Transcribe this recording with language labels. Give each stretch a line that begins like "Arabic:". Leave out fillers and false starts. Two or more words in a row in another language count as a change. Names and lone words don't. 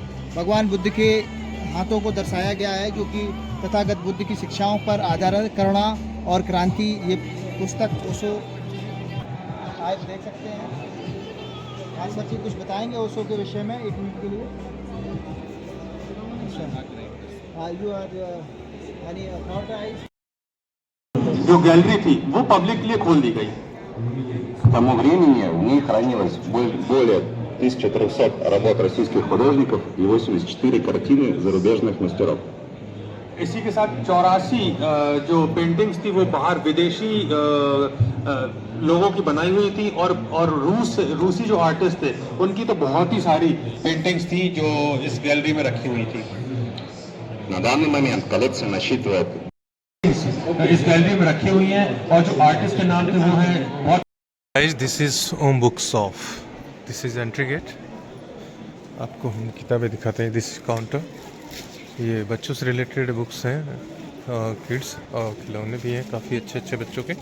Hindi: भगवान बुद्ध के हाथों को दर्शाया गया है, जो कि तथागत बुद्ध की शिक्षाओं पर आधारित करुणा और क्रांति, ये पुस्तक ओशो आप देख सकते हैं। आज सर जी कुछ बताएंगे ओशो के विषय में 1 मिनट के लिए?
English: you are
Hindi: जो गैलरी थी वो पब्लिक के लिए खोल दी गई,
Russian: К тому времени в ней хранилось более 1300 работ российских художников и 84 картины зарубежных мастеров.
Hindi: इसी के साथ 84 जो पेंटिंग्स थी वो बाहर विदेशी लोगों की बनाई हुई थी और रूसी जो आर्टिस्ट थे उनकी तो बहुत ही सारी पेंटिंग्स थी जो इस गैलरी में रखी हुई थी।
Russian: На данный момент коллекция насчитывает
Hindi: इस गैलरी में रखी हुई हैं और जो आर्टिस्ट के नाम थे वो हैं बहुत।
English: Guys, this is Om Books of, this is entry gate.
Hindi: आपको हम किताबें दिखाते हैं।
English: this counter,
Hindi: ये बच्चों से
English: related books
Hindi: हैं, किड्स और खिलौने भी हैं काफ़ी अच्छे अच्छे बच्चों के।